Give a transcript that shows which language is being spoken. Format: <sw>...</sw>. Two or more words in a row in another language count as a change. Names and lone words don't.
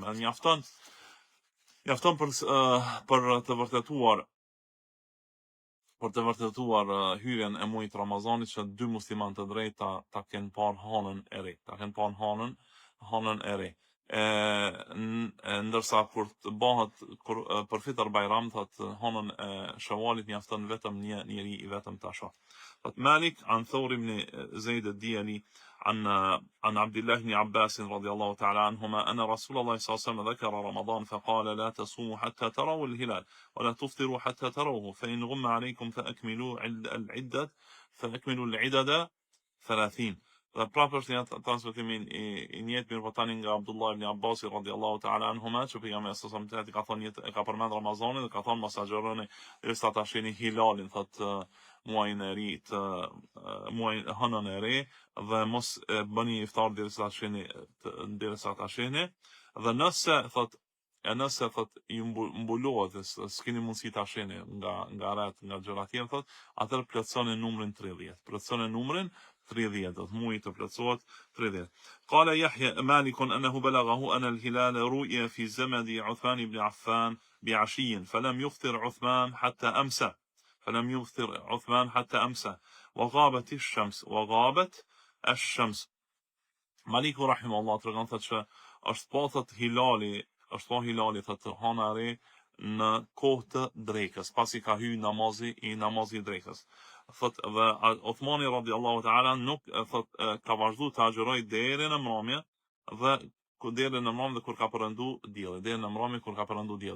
<sq>Mjafton për të vërtetuar hyrjen e muajit Ramazanit që dy musliman të drejtë ta kenë parë hanën e re, hanën e re. Ndërsa kur të bëhet për fitr Bajram, thot hanën e Shawalit mjafton vetëm një njeri i vetëm ta shoh.</sq> <ar>مالك عن ثور بن زيد الديلي عن عبد الله بن عباس رضي الله تعالى عنهما أن رسول الله صلى الله عليه وسلم ذكر رمضان فقال لا تصوموا حتى تروا الهلال ولا تفطروا حتى تروه فإن غم عليكم فأكملوا العدد 30.</ar> <sq>Dhe prapë është një transmetimin i njëjtë mirëpotani nga Abdullah ibn Abbas</sq> <ar>رضي الله تعالى عنهما,</ar> <sq>që pejgamberi</sq> <ar>صلى الله عليه وسلم</ar> <sq>ka thonë ka përmend Ramazanin dhe ka thonë mos agjëroni derisa ta shihni hilalin, thotë muajin e ri të hënën e re, dhe mos bëni iftar derisa ta shihni, dhe nëse ju mbulohet s'keni mundësi ta shihni nga ret, nga gjëra të tjera, thotë atëherë plotësoni numrin 30. 30 muaj të plotësohet 30.</sq> <ar>قال يحيى مالك أنه بلغه أن الهلال رؤي في زمن عثمان بن عفان بعشي فلم يفطر عثمان حتى أمسى وغابت الشمس.</ar> <sq>Maliku rahimahullah tregon thotë që është pa hilali thotë hana e re në kohë të drekës, pasi ka hyrë namazi i drekës. Thot dhe Uthmani</sq> <ar>رضي الله تعالى</ar> <sq>nuk ka vazhdu të agjëroj deri në mramje dhe kur ka përëndu dielli.</sq>